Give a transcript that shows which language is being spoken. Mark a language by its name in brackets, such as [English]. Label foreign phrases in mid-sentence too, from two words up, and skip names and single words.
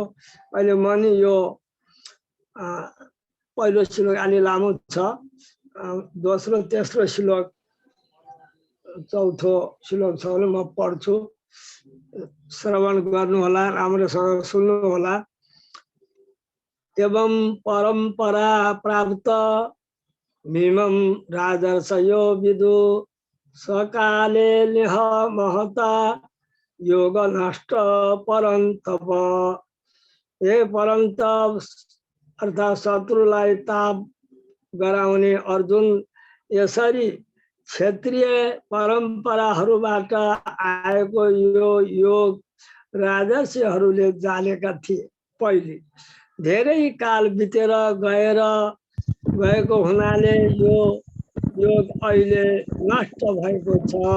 [Nepali] अहिले म नि यो पहिलो श्लोक अलि लामो छ, दोस्रो तेस्रो श्लोक चौथो श्लोक छ भने म पढ्छु, श्रवण गर्नुहोला, राम्रोसँग सुन्नुहोला। [Sanskrit] एवं परम्परा प्राप्त मिमं राजर्षयो विदु सकाले निह महता योग नष्ट परन्तप। [Nepali] हे परन्तप अर्थात शत्रुलाई ताप गराउने अर्जुन, यसरी क्षेत्रीय परम्पराहरूबाट आएको यो योग राजर्षिहरूले जानेका थिए। पहिले धेरै काल बितेर गएको हुनाले यो योग अहिले नष्ट भएको छ।